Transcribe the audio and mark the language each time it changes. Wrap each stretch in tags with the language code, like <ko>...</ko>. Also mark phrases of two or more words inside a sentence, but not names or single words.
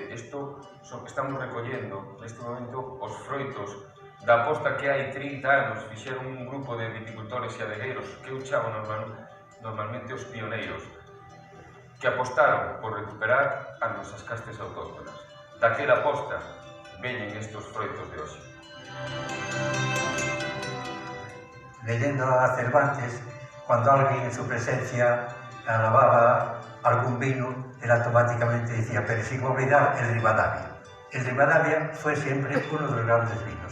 <gl>Isto estamos recollendo neste momento os froitos da aposta que hai 30 anos fixeron un grupo de viticultores e adegueiros que eu chamo normalmente os pioneiros, que apostaron por recuperar as nosas castes autóctonas. Daquela aposta veñen estes froitos de hoxe.</gl> <es>Leyendo a Cervantes, cuando alguien en su presencia alababa algún vino, él automáticamente decía, pero sin olvidar el Rivadavia. El Rivadavia fue siempre uno de los grandes vinos.</es>